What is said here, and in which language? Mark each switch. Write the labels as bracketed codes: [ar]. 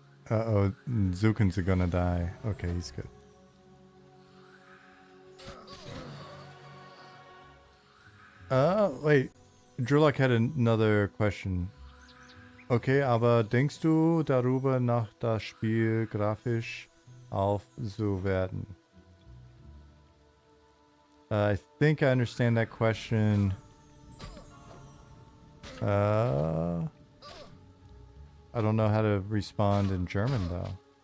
[en] Uh-oh, Zukin's gonna die. Okay, he's good. Wait. Drulak had another question. [de] Okay, aber denkst du darüber nach, das Spiel grafisch aufzuwerten? [en] I think I understand that question. I don't know how to respond in German though.